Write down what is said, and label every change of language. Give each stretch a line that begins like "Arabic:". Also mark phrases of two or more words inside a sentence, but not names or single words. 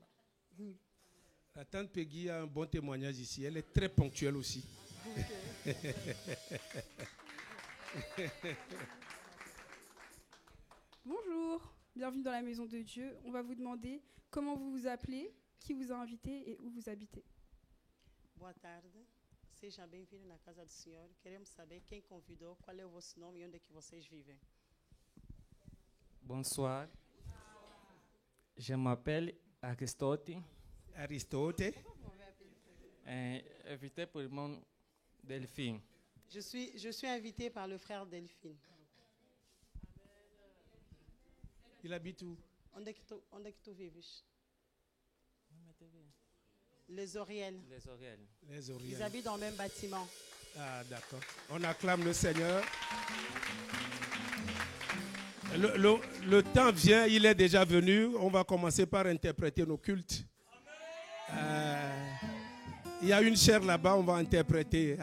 French: La tante Peggy a un bon témoignage ici. Elle est très ponctuelle aussi. Bonjour, bienvenue dans la maison de Dieu. On va vous demander comment vous vous appelez, qui vous a invité et où vous habitez.
Portuguese: Boa tarde, seja bem-vindo na casa do Senhor. Queremos saber quem convidou, qual é o vosso nome e onde é que vocês vivem.
French: Bonsoir. Je m'appelle Aristote. Aristote. Invité pour mon Delphine. Je suis invitée par le frère Delphine. Il habite où?
Portuguese: Onde é que tu vives? Les Oriels.
French: Les Oriels. Les Oriels. Ils habitent dans le même bâtiment. Ah, d'accord. On acclame le Seigneur. Le temps vient, il est déjà venu. On va commencer par interpréter nos cultes. Il y a une chaire là-bas, on va interpréter.